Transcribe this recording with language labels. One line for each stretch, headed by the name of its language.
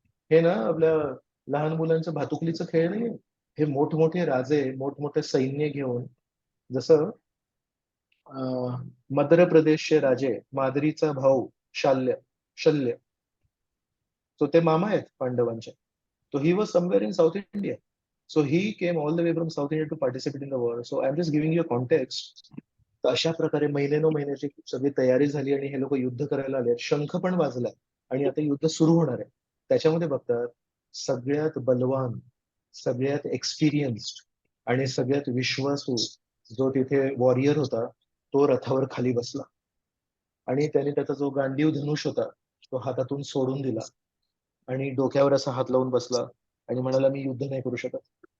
Marathi: हे ना आपल्या लहान मुलांचं भातुकलीचं खेळ नाही, हे मोठमोठे राजे, मोठमोठे सैन्य घेऊन, जसं मध्य प्रदेशचे राजे, माद्रीचा भाऊ शल्य, तो ते मामा आहेत पांडवांचे.
English: So he was somewhere in South India. So he came all the way from South India to participate in the war. So I'm just giving you a context.
Marathi: तर अशा प्रकारे महिने महिन्याची सगळी तयारी झाली आणि हे लोक युद्ध करायला आले. शंख पण वाजलाय आणि आता युद्ध सुरू होणार आहे. त्याच्यामध्ये बघतात, सगळ्यात बलवान, सगळ्यात एक्सपिरियन्स्ड आणि सगळ्यात विश्वासू जो तिथे वॉरियर होता, तो रथावर खाली बसला आणि त्याने त्याचा जो गांडीव धनुष होता तो हातातून सोडून दिला आणि डोक्यावर असा हात लावून बसला आणि म्हणाला, मी युद्ध नाही करू शकत.